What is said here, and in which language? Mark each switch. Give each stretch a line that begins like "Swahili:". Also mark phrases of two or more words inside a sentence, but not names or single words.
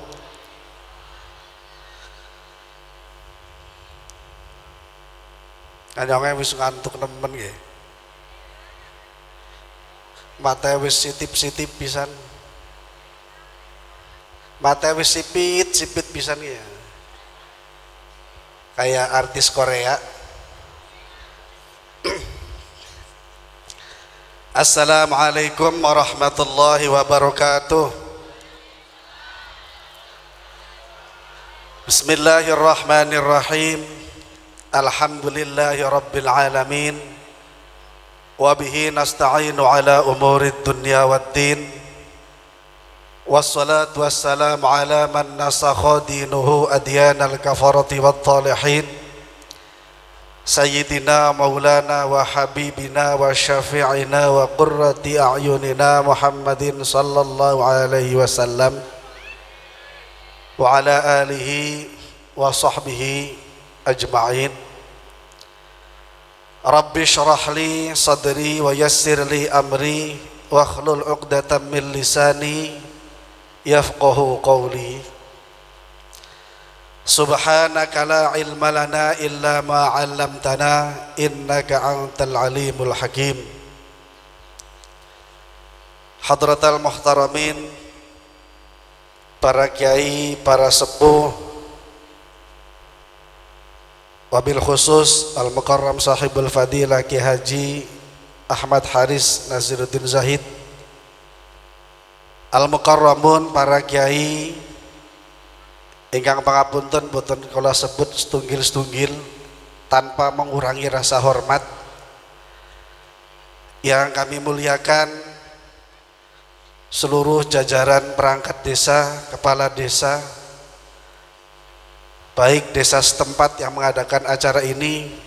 Javanese: Anyonge wis ngantuk nemen nggih. Mate wis sitip-sitip pisan. Mate wis sipit-sipit pisan nggih.
Indonesian: Kayak artis Korea.
Arabic: السلام عليكم ورحمة الله وبركاته. بسم الله الرحمن الرحيم. الحمد لله رب العالمين. وبه نستعين على أمور الدنيا والدين. والصلاة والسلام على من نسخ دينه أديان الكفرة والطالحين. سيدنا مولانا وحبيبنا وشفيعنا وقرة أعيننا محمد صلى الله عليه وسلم وعلى آله وصحبه أجمعين. رب اشرح لي صدري ويسر لي أمري واحلل عقدة من لساني يفقهوا قولي. سبحانك لا علم لنا إلا ما علمتنا إنك أنت العليم الحكيم. حضرات المحترمين,
Javanese: para kiai, para sepuh,
Arabic: وبالخصوص المكرم صاحب الفضيلة
Javanese: Ki Haji Ahmad Haris Naziruddin Zahid,
Arabic: المكرمون,
Javanese: para kiai ingkang pangapunten boten kula sebut setunggil-setunggil
Indonesian: tanpa mengurangi rasa hormat. Yang kami muliakan seluruh jajaran perangkat desa, kepala desa, baik desa setempat yang mengadakan acara ini